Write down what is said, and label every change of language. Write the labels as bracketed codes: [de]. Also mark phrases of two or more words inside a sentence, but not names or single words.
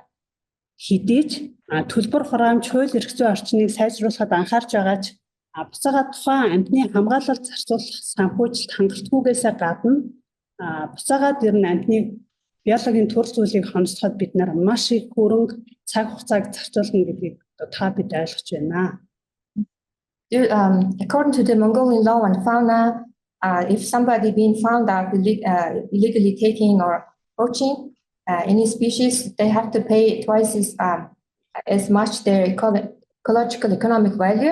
[mn] Хэдий ч төлбөр хураамж хууль эрх зүйн орчныг сайжруулахад анхаарч байгаа ч буцаага тухайн амьтны хамгаалалт зарцуулах санхүүжилт хангалтгүйгээс гадна буцаагаад ирнэ амьтны биологийн төрөл зүйлийг хомсдоход бид нар маш их хөрөнгө цаг хугацааг зарцуулна гэдгийг та бид ойлгож байна. [en] According to the Mongolian law and fauna, if somebody being found out illegally taking or poaching any species, they have to pay twice as much their ecological economic value.